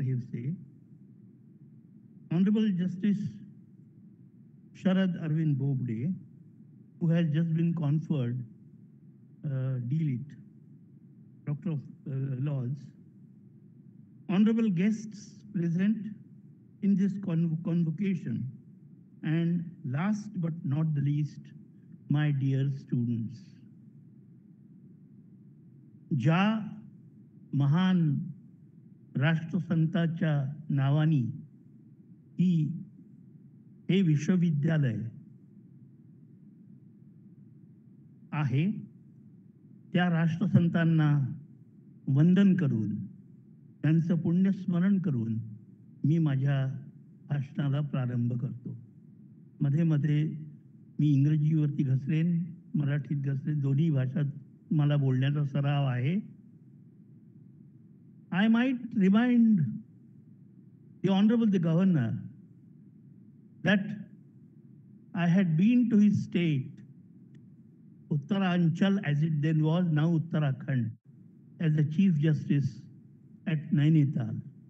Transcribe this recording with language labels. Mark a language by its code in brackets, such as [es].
[en] Hevse, Honorable Justice Sharad Arvind Bobde, who has just been conferred D.Lit., Doctor of Laws, honorable guests present in this convocation, and last but not the least, my dear students. [mr] ज्या महान राष्ट्रसंताच्या नावानी हे विश्वविद्यालय आहे, त्या राष्ट्रसंतांना वंदन करून त्यांचं पुण्यस्मरण करून मी माझ्या भाषणाला प्रारंभ करतो. मध्ये मध्ये मी इंग्रजीवरती घसरेन, मराठीत घसरेन, दोन्ही भाषात मला बोलण्याचा सराव आहे. [en] I might remind the Honorable the Governor that I had been to his state, Uttaranchal as it then was, now Uttarakhand, as the Chief Justice at Nainital.